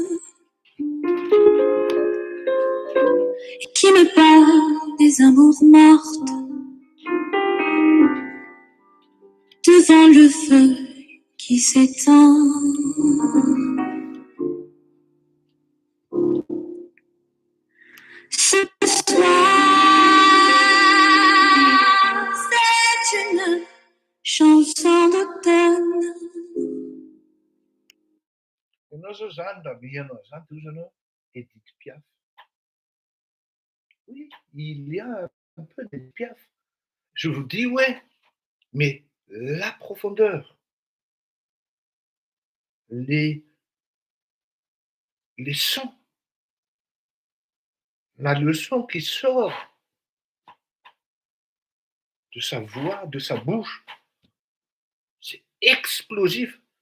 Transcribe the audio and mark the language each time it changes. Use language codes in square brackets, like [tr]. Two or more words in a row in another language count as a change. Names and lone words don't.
[fr] et qui me parle des amours mortes devant le feu qui s'éteint. Ce soir, c'est une chanson d'automne. [mg] ianao zao zany raha mihaino zany toy izy anao Edith Piaf. [fr] Oui, il y a un peu d'Edith Piaf. Je vous dis, ouais, mais la profondeur, les sons, la leçon qui sort de sa voix, de sa bouche, c'est explosif.